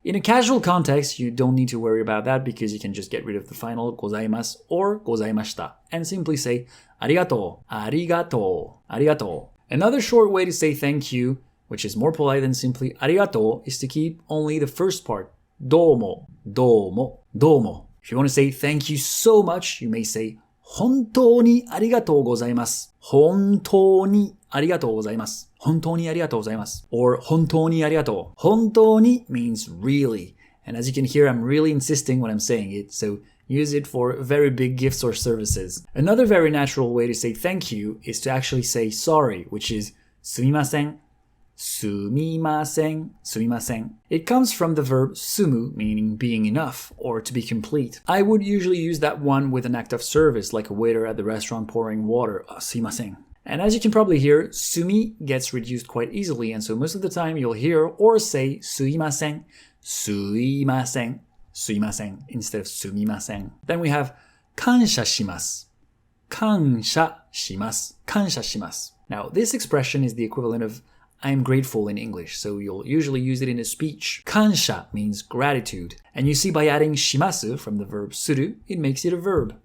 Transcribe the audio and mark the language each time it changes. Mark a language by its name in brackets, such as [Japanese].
[English] In a casual context, you don't need to worry about that because you can just get rid of the final gozaimasu or gozaimashita and simply say [Japanese] arigatou, arigatou, arigatou. [English] Another short way to say thank you, which is more polite than simply arigatou, is to keep only the first part. [Japanese] Doumo, doumo, doumo. [English] If you want to say thank you so much, you may say [Japanese] 本当にありがとうございます。本当にありがとうございます。本当にありがとうございます。 Or 本当にありがとう。 [English] 本当に means really. And as you can hear, I'm really insisting when I'm saying it, so use it for very big gifts or services. Another very natural way to say thank you is to actually say sorry, which is すみません。 [Japanese] すみません。すみません。 [English] It comes from the verb sumu, meaning being enough or to be complete. I would usually use that one with an act of service, like a waiter at the restaurant pouring water. [Japanese] すいません. [English] And as you can probably hear, sumi gets reduced quite easily, and so most of the time you'll hear or say すいません。 [Japanese] すいません。 [English] すいません instead of すみません. Then we have 感謝します。 [Japanese] 感謝します。感謝します. [English] Now, this expression is the equivalent of I'm grateful in English, so you'll usually use it in a speech. Kansha means gratitude. And you see, by adding shimasu from the verb suru, it makes it a verb.